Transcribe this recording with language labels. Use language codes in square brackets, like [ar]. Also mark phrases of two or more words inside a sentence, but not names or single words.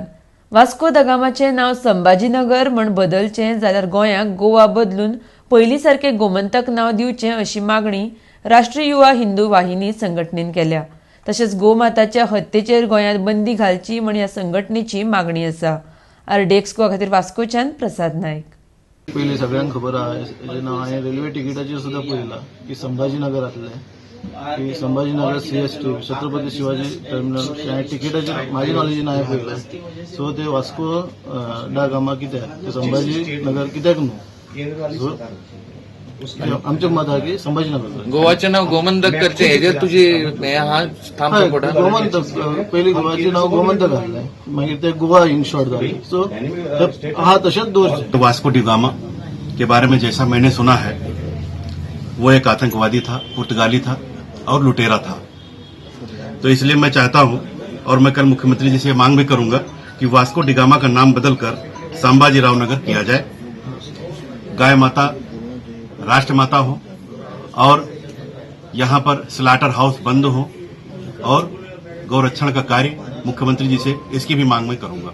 [kok] वास्को द गामाचें नांव संभाजी नगर म्हण बदलचें जाल्यार गोंयाक गोवा बदलून पयलीं सारकें गोमंतक नांव दिवचें अशी मागणी राष्ट्रीय युवा हिंदू वाहिनी संघटनेन केल्या. तशेंच गोमाताच्या हत्येचेर गोंयांत बंदी घालची म्हण ह्या संघटनेची मागणी आसा. RDXGOA खातीर वास्कोच्यान प्रसाद नायक. पयलीं सगळ्यांक खबर आहा हेजें नांव हांवें रेल्वे तिकीटाचेर सुद्दां पळयलां की संभाजी नगरांतलें की संभाजी नगर CST छत्रपती शिवाजी टर्मिनल हांवें तिकीटाचेर म्हाजे नॉलेजीन हांवें पळयलां. सो ते वास्को दा गामा कित्याक ते संभाजी नगर कित्याक न्हू. आमचें मत आहा की संभाजी नगर गोवाचें नांव गोमंतक करचें हेजेर तुजी हा ठाम सपोर्ट आहा. गोमंतक पयलीं गोवाचें नांव गोमंतक आहलें मागीर ते गोवा [en] in short [kok] जालें. सो आहा तशेंच दवरचें. [hi] वास्को डी गामा के बारे में जैसा मैंने सुना है वो एक आतंकवादी था, पुर्तगाली था और लुटेरा था. तो इसलिए मैं चाहता हूं और मैं कल मुख्यमंत्री जी से मांग भी करूंगा कि वास्को डी गामा का नाम बदलकर संभाजी राव नगर किया जाए. गाय माता राष्ट्र माता हो और यहां पर स्लाटर हाउस बंद हो और गौरक्षण का कार्य मुख्यमंत्री जी से इसकी भी मांग मैं करूंगा.